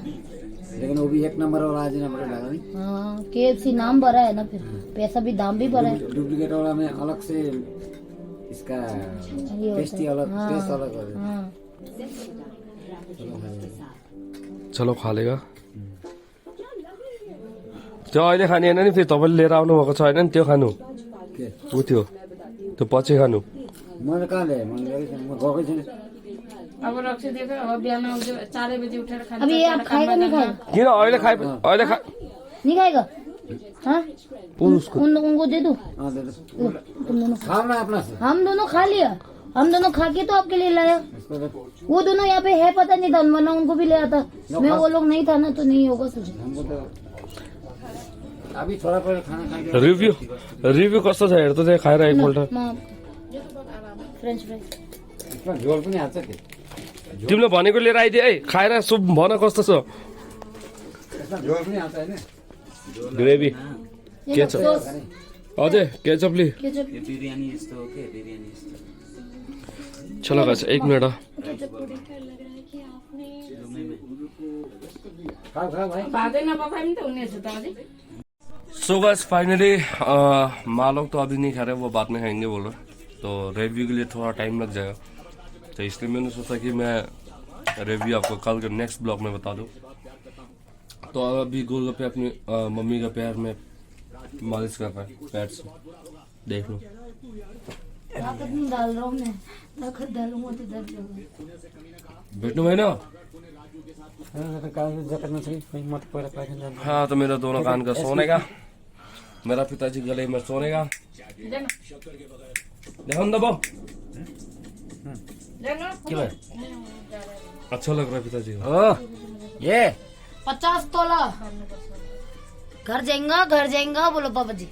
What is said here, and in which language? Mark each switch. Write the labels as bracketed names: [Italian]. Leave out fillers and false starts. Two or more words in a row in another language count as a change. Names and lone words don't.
[Hindi] लेकिन वो भी 1 नंबर वाला अजिनामा डाला नहीं हाँ KFC नाम भरा है ना फिर पैसा भी दाम भी भरा है डुप्लीकेट वाला में अलग से इसका ये होता टेस्टी है। अलग हाँ, टेस्ट अलग हो जाता हाँ चलो खा लेगा [Nepali] त्यो अहिले खाने होइन नि फेरि तपाईँले लिएर आउनुभएको छ होइन नि त्यो खानु है। के ऊ त्यो त्यो पछि खानु मैले कहाँ ल्याएँ मैले गरेको छैन म गएकै छैन अब रक्सी दिएको अब बिहान आउँछ 4 बजे उठेर खान्छ [Hindi] अभी ये आप खाएगा नहीं खाएगा [Nepali] किन अहिले खाए अहिले खा [Hindi] नहीं खाएगा हाँ उसको उनको दे दो हाँ दे दो लो, तुम दोनों खाओ ना अपना से हम दोनों खा लिया हम दोनों खा के तो आपके लिए लाया इसको दे। वो दोनों यहाँ पे है पता नहीं था वरना उनको भी ले आता मैं वो लोग नहीं था ना तो नहीं होगा सोचा हमको तो अभी थोड़ा पहले खाना खा के [Nepali] रिभ्यू कस्तो छ हेर त त्यहाँ खाएर एकपल्ट [English] French fries [Nepali] इसमा झोल पनि हाल्छ के तिमीले भनेको लिएर आइदिए है खाएर सुप भन कस्तो छ यसमा झोल पनि हाल्छ होइन ग्रेभी के छ अझै केचपली चलो गाइस 1 मिनट खाऊ खाऊ भाइ भातै नपकाए पनि त हुने छ त अझै [English] so guys finally [Hindi] मालोक तो अभी नहीं खा रहे वो बाद में खाएंगे बोल रहे तो रिव्यू के लिए थोड़ा टाइम लग जाएगा तो इसलिए मैंने सोचा कि मैं रिव्यू आपको कल के [English] next blog [Hindi] में बता दूं तो अभी गोलगप्पे अपनी मम्मी का पैर में मालिश कर रहा है पैर से देख लो ताकत नहीं डाल रहा हूँ मैं ताकत डालूंगा तो दर्द होगा [Nepali] बैठनु भएन ज्याकेट नछै म त पहिला पाइखाना जान्छु [Hindi] हाँ तो मेरा दोनों कान का सोने का मेरा पिताजी गले में सोने का देखो न दबाओ [Nepali] के भयो [Hindi] अच्छा लग रहा है पिताजी को ओ ये 50 तोला घर जाएगा बोलो पापा जी